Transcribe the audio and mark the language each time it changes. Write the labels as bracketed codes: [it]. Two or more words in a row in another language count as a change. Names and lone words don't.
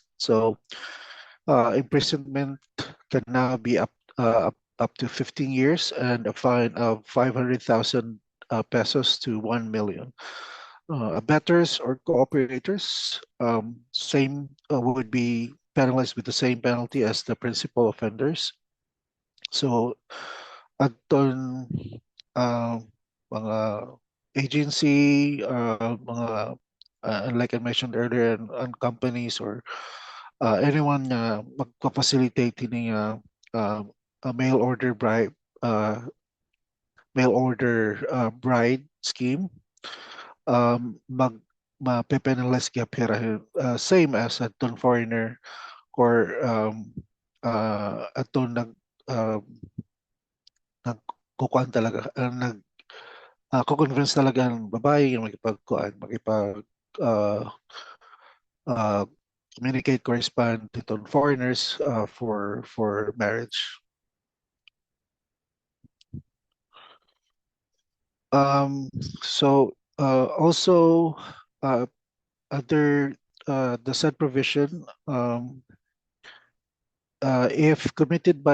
[en] So imprisonment can now be up to 15 years and a fine of 500,000 pesos to 1 million. Abettors or cooperators, same would be penalized with the same penalty as the principal offenders. So, [hil] aton uh, mga [en] agency, like I mentioned earlier, and companies or anyone [hil] na magpa-facilitate ini [en] uh, a uh, mail order bride scheme, [hil] mag mape-penalize kaya pera [en] same as [hil] aton foreigner or aton nagkukuan talaga ko-convince talaga ang babae yung uh, uh, [en] communicate, correspond to foreigners for marriage. Um, also, uh, under the said provision, if committed by